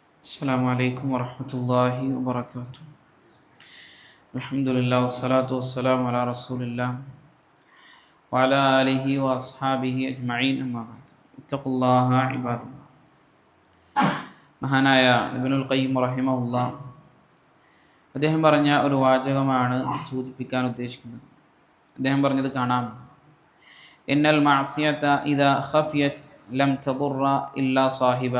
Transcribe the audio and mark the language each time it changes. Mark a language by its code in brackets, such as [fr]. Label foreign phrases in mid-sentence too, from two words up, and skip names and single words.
[ar] السلام عليكم ورحمة الله وبركاته. الحمد لله والصلاة والسلام على رسول الله وعلى آله وأصحابه أجمعين أما بعد اتقوا الله عباد الله. [ml] മഹാനായ ഇബ്നുൽ ഖയ്യിം റഹിമഹുല്ലാ അദ്ദേഹം പറഞ്ഞ ഒരു വാചകമാണ് സൂചിപ്പിക്കാൻ ഉദ്ദേശിക്കുന്നത്. അദ്ദേഹം പറഞ്ഞത് കാണാം: [ar] إن المعصية إذا خفيت لم تضر إلا صاحبها.